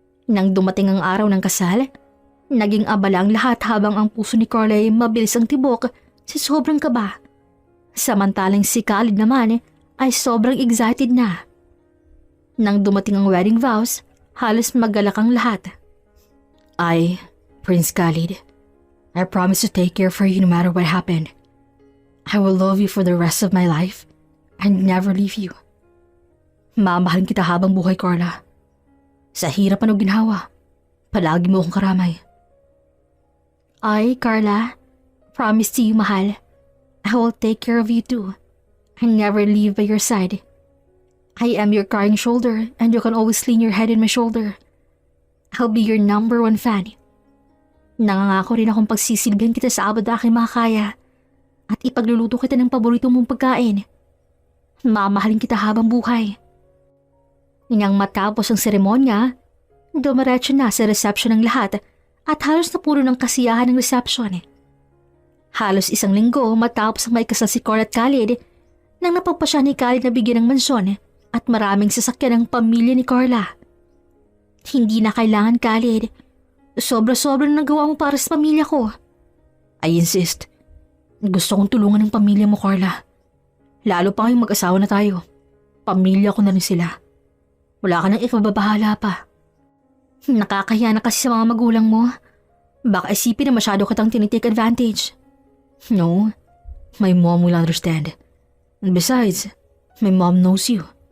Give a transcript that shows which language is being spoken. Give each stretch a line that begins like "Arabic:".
Filipino: Nang dumating ang araw ng kasal, naging abala ang lahat habang ang puso ni Carla ay mabilis ang tibok sa sobrang kaba. Samantalang si Khalid naman ay sobrang excited na. Nang dumating ang wedding vows, halos magalak ang lahat.
English: Prince Khalid, I promise to take care for you no matter what happened. I will love you for the rest of my life and never leave you.
Filipino: Mamahalin kita habang buhay, Carla. Sa hirap o ginhawa, palagi mo akong karamay.
English: Carla, promise to you, mahal. I will take care of you too and never leave by your side. I am your crying shoulder and you can always lean your head in my shoulder. I'll be your number 1 fan.
Filipino: Nangangako rin akong pagsisilbihan kita sa abad na aking makakaya at ipagluluto kita ng paborito mong pagkain. Mamahalin kita habang buhay. Nang matapos ang seremonya, dumiretso na sa reception ng lahat at halos napuno ng kasiyahan ng reception. Halos 1 linggo matapos ang maikasal si Carla at Khalid nang napagpasya ni Khalid na bigyan ng mansyon at maraming sasakyan ng pamilya ni Carla. Hindi na kailangan, Khalid. Sobra-sobra na nagawa mo para sa pamilya ko.
English: I insist.
Filipino: Gusto kong tulungan ng pamilya mo, Carla. Lalo pa ngayong mag-asawa na tayo. Pamilya ko na rin sila. Wala ka nang ipababahala pa. Nakakahiya na kasi sa mga magulang mo. Baka isipin na masyado kitang tinitake advantage.
English: No, my mom will understand. And besides, my mom knows you.